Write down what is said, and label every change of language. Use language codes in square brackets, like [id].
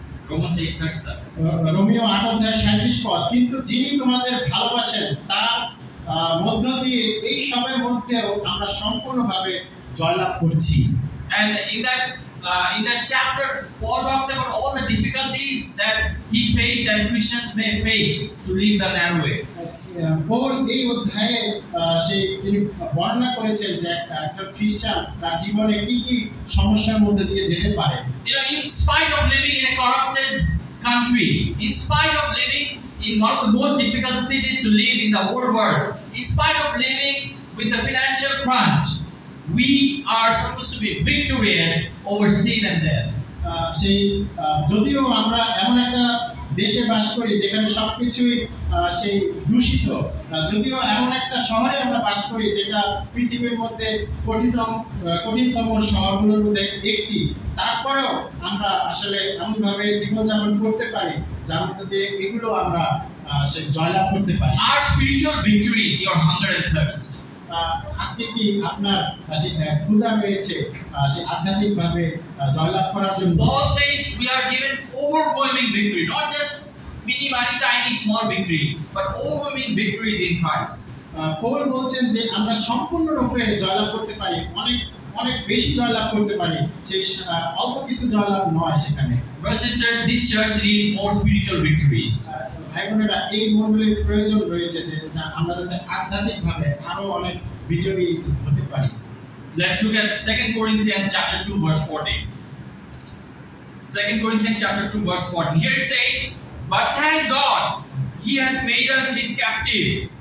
[en] Romans 8:37. [bn] Romeo 8 অধ্যায় 37 পদ, কিন্তু যিনি তোমাদের ভালোবাসেন তার মধ্য দিয়ে এই সবের মধ্যেও আমরা সম্পূর্ণভাবে জয়লাভ করছি। [en] And in that chapter, Paul talks about all the difficulties that he faced and Christians may face to live the narrow way. [bn] Paul এই অধ্যায়ে তিনি বর্ণনা করেছেন যে একজন খ্রিস্টান তার জীবনে কি কি সমস্যার মধ্যে দিয়ে যেতে পারে। [en] In spite of living in a corrupted country, in spite of living in one of the most difficult cities to live in the whole world, in spite of living with the financial crunch, we are supposed to be victorious over sin and death. [bn] সেই যদিও আমরা এমন একটা দেশে বাস করি যেখানে সবকিছুই সেই দূষিত, যদিও এমন একটা শহরে আমরা বাস করি যেটা পৃথিবীর মধ্যে কঠিনতম শহরগুলোর মধ্যে একটি, তারপরেও আমরা আসলে এমনভাবে জীবনযাপন করতে পারি যার মধ্যে এগুলো আমরা সে জয়লাভ করতে পারি। [en] Our spiritual victory is your hunger and thirst. [bn] আজকে কি আপনার সেই ক্ষুধা রয়েছে সেই আধ্যাত্মিকভাবে জয়লাভ করার জন্য? [en] Paul says we are given overwhelming victory, not just mini, tiny, small victory, but overwhelming victories in Christ. [bn] Paul বলছেন যে আমরা সম্পূর্ণরূপে জয়লাভ করতে পারি, অনেক অনেক বেশি জয়লাভ করতে পারি, সেই অল্প কিছু জয়লাভ নয় সেখানে। [en] Brothers and sisters, this church needs more spiritual victories. [bn] ভাই বোনেরা, এই মণ্ডলীর প্রয়োজন রয়েছে যে আমরা যাতে আধ্যাত্মিকভাবে আরো অনেক বিজয়ী হতে পারি। [en] Let's look at 2 Corinthians chapter 2 verse 14. 2 Corinthians chapter 2 verse 14. Here it says, "But thank God, He has made us His captives.